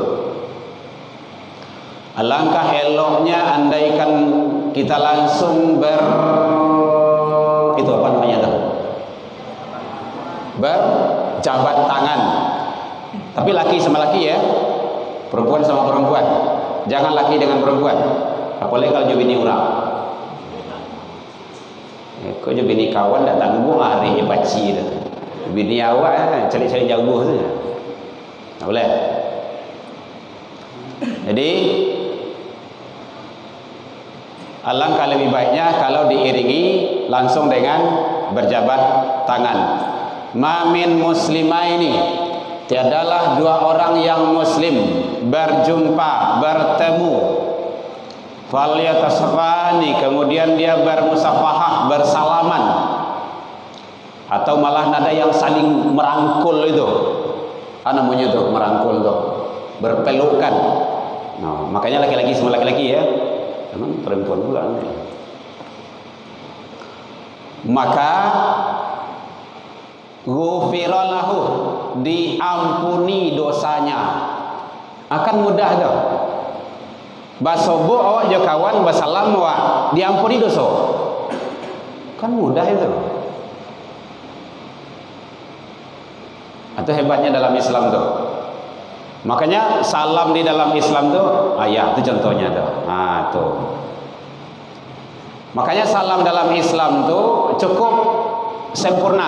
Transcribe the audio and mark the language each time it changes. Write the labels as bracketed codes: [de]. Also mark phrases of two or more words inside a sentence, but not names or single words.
[id] Alangkah eloknya andaikan kita langsung itu apa namanya tuh? Berjabat tangan. Tapi laki sama laki ya, perempuan sama perempuan. Jangan laki dengan perempuan. Apalagi kalau jo bini orang. [min] Kau jo bini kawan datang gua hari baci dah. Bini awak cari-cari jauh saja. [id] Tak boleh. Jadi alangkah lebih baiknya kalau diiringi langsung dengan berjabat tangan. [ar] ما من مسلمين, [id] tiadalah dua orang yang muslim berjumpa, bertemu, falyatasafani, kemudian dia bermusafahah, bersalaman, atau malah ada yang saling merangkul itu. Apa namanya tuh merangkul tuh? Berpelukan. Nah, makanya laki-laki sama laki-laki ya. Emang perempuan pula. Maka [ar] غفر له, [id] diampuni dosanya. [min] Akan mudah dah. Basobo awak jo kawan basalam awak diampuni dosa. [id] Kan mudah itu. Atau hebatnya dalam Islam tuh. Makanya salam di dalam Islam tuh, itu contohnya tuh. Nah, tuh. Makanya salam dalam Islam tuh cukup sempurna.